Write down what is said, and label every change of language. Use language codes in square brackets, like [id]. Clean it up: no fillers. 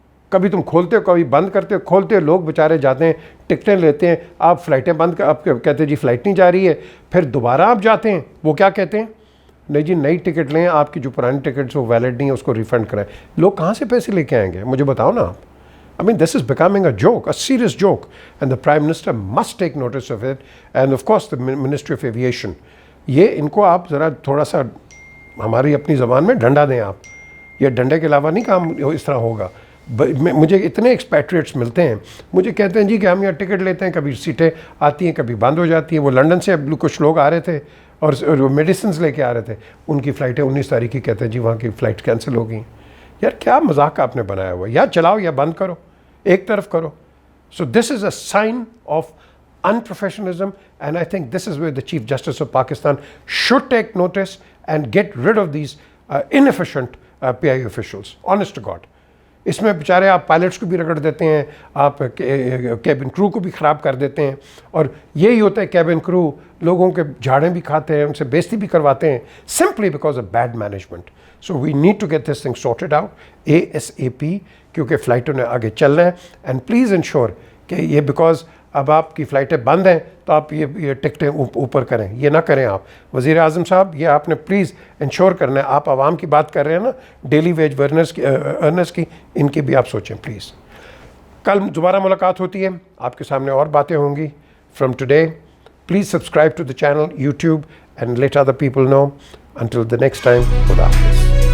[ur] کبھی تم کھولتے ہو, کبھی بند کرتے ہو. کھولتے ہو, لوگ بیچارے جاتے ہیں, ٹکٹیں لیتے ہیں, آپ فلائٹیں بند کر, آپ کہتے ہیں جی فلائٹ نہیں جا رہی ہے. پھر دوبارہ آپ جاتے ہیں, وہ کیا کہتے ہیں؟ نہیں جی نئی ٹکٹ لیں, آپ کی جو پرانی ٹکٹس وہ ویلڈ نہیں ہے, اس کو ریفنڈ کرائیں. لوگ کہاں سے پیسے لے کے آئیں گے؟ مجھے بتاؤ نا آپ. [en] I mean, this is becoming a joke, a serious joke, and the Prime Minister must take notice of it, and of course the Ministry of Aviation. [ur] یہ ان کو آپ ذرا تھوڑا سا ہماری اپنی زبان میں ڈنڈا دیں آپ. یہ ڈنڈے کے علاوہ نہیں کام اس طرح ہوگا. مجھے اتنے ایکسپیٹریٹس ملتے ہیں, مجھے کہتے ہیں جی کہ ہم یہاں ٹکٹ لیتے ہیں, کبھی سیٹیں آتی ہیں, کبھی بند ہو جاتی ہیں. وہ لنڈن سے کچھ لوگ آ رہے تھے اور میڈیسنز لے کے آ رہے تھے, ان کی فلائٹیں 19 تاریخ کی کہتے ہیں جی وہاں کی فلائٹ کینسل ہو گئیں. یار کیا مذاق آپ نے بنایا ہوا ہے؟ یا چلاؤ یا بند کرو, ایک طرف کرو. [en] So this is a sign of unprofessionalism, and I think this is where the Chief Justice of Pakistan should take notice and get rid of these inefficient PI officials. Honest to God. [ur] اس میں بیچارے آپ پائلٹس کو بھی رگڑ دیتے ہیں, آپ کیبن کرو کو بھی خراب کر دیتے ہیں, اور یہی ہوتا ہے کیبن کرو لوگوں کے جھاڑیں بھی کھاتے ہیں, ان سے بےزتی بھی کرواتے ہیں, [en] simply because of bad management. So we need to get this thing sorted out ASAP, [ur] کیونکہ فلائٹوں نے آگے چلنا ہے. [en] and please ensure کہ یہ because [ur] اب آپ کی فلائٹیں بند ہیں تو آپ یہ ٹکٹیں اوپر کریں. یہ نہ کریں آپ. وزیر اعظم صاحب یہ آپ نے پلیز انشور کرنا ہے. آپ عوام کی بات کر رہے ہیں نا, ڈیلی ویج ارنرز کی, ان کی بھی آپ سوچیں پلیز. کل دوبارہ ملاقات ہوتی ہے, آپ کے سامنے اور باتیں ہوں گی. [en] From today please subscribe to the channel YouTube and let other people know. Until the next time, [ur] خدا حافظ.